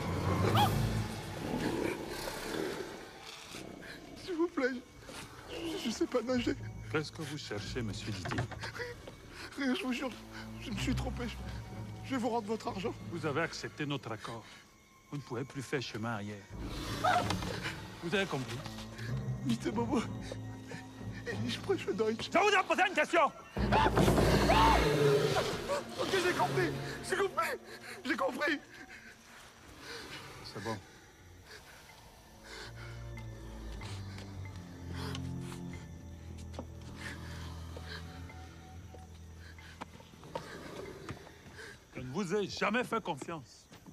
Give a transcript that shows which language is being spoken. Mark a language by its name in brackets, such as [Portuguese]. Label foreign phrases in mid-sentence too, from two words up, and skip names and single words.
[French] S'il vous plaît, juste sais pas nager. Qu'est-ce que vous cherchez, monsieur Didier? Rien, je vous jure, je me suis trompé. Je vais vous rendre votre argent. Vous avez accepté notre accord. Vous ne pouvez plus faire chemin arrière. Vous avez compris? Vite, Bobo. [German] Ich spreche Deutsch. [French] Je vous ai posé une question. Ok, j'ai compris. J'ai compris. J'ai compris. C'est bon. Je ne vous ai jamais fait confiance.